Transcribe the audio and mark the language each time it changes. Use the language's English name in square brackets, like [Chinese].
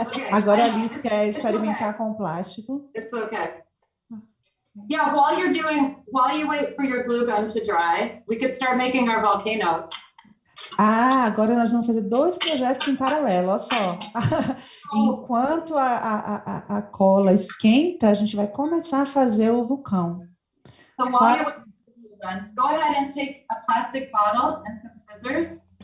[Portuguese] Agora a Liz quer experimentar com plástico. [English] It's okay. Yeah, while you wait for your glue gun to dry, we could start making our volcanoes. [Portuguese] Agora nós vamos fazer 2 projetos em paralelo, olha só. Enquanto a cola esquenta, a gente vai começar a fazer o vulcão. [English] So while you're waiting for the glue gun, go ahead and take a plastic bottle and some scissors.